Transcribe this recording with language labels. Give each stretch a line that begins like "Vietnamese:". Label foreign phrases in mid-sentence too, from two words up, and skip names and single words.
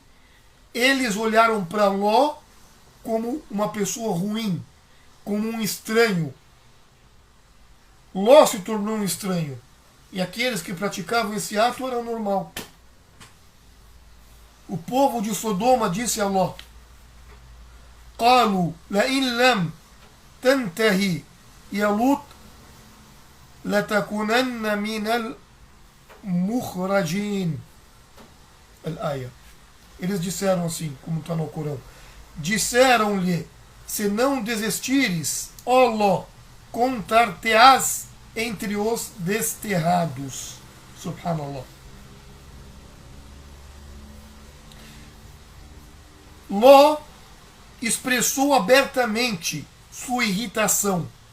Portuguese: Eles olharam para Ló como uma pessoa ruim, como um estranho. Ló se tornou um estranho. E aqueles que praticavam esse ato era normal. O povo de Sodoma disse a Ló:
Arabic: قالوا لئن لم تنتهي يا لوط لتكونن من المخرجين. الآية.
Portuguese: Eles disseram assim, como está no Corão: disseram-lhe, se não desistires, ó Ló, contar-te-ás entre os desterrados. Subhanallah. Ló expressou abertamente sua irritação.